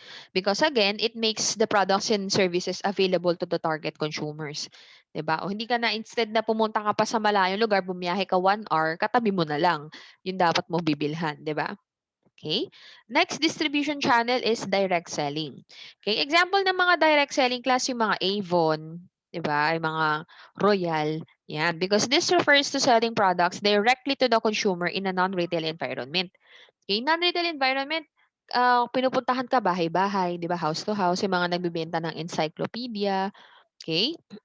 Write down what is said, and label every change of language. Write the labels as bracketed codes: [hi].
[en] Because again, it makes the products and services available to the target consumers. [tl] 'Di ba? O hindi ka na instead na pumunta ka pa sa malayong lugar, bumiyahe ka 1 hour, katabi mo na lang yung dapat mo bibilhan, 'di ba? Okay. [en] Next distribution channel is direct selling. [tl] Okay, example ng mga direct selling class yung mga Avon, 'di ba? Yung mga Royal, yan. [en] Because this refers to selling products directly to the consumer in a non-retail environment. Okay, non-retail environment, [tl] pinupuntahan ka bahay-bahay, 'di ba? [en] House to house, [tl] yung mga nagbebenta ng encyclopedia, okay?